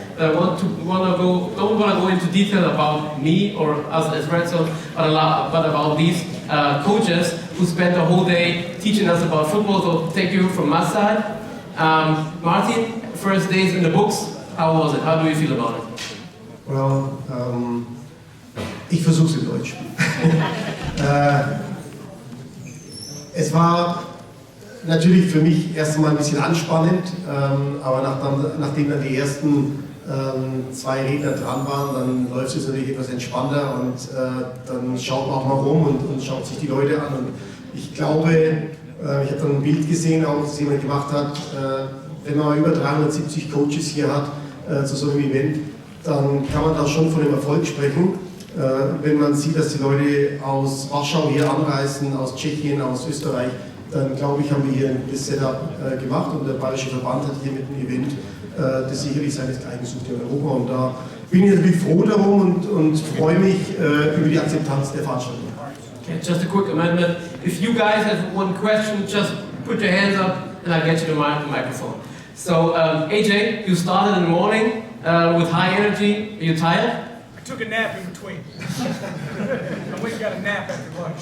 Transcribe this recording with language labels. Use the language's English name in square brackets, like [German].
[English] I don't want to go into detail about me or us as Red Zone, but about these coaches who spent the whole day teaching us about football. So thank you from my side. Martin, first days in the books, how was it? How do you feel about it? [German] Well, ich versuche es in Deutsch. Es war natürlich für mich erst einmal ein bisschen anspannend, aber nachdem dann die ersten 2 Redner dran waren, dann läuft es natürlich etwas entspannter und dann schaut man auch mal rum und schaut sich die Leute an. Und ich glaube, ich habe dann ein Bild gesehen, auch das jemand gemacht hat, wenn man über 370 Coaches hier hat zu so einem Event, dann kann man da schon von dem Erfolg sprechen. Wenn man sieht, dass die Leute aus Warschau hier anreisen, aus Tschechien, aus Österreich, dann glaube ich, haben wir hier ein gutes Setup gemacht und der Bayerische Verband hat hier mit einem Event, das sicherlich seinesgleichen sucht in Europa, und da bin ich natürlich froh darum und freue mich über die Akzeptanz der Veranstaltung. [English] Okay, just a quick amendment. If you guys have one question, just put your hands up and I'll get you the microphone. So AJ, you started in the morning with high energy. Are you tired? I took a nap in between. I went and got a nap after lunch.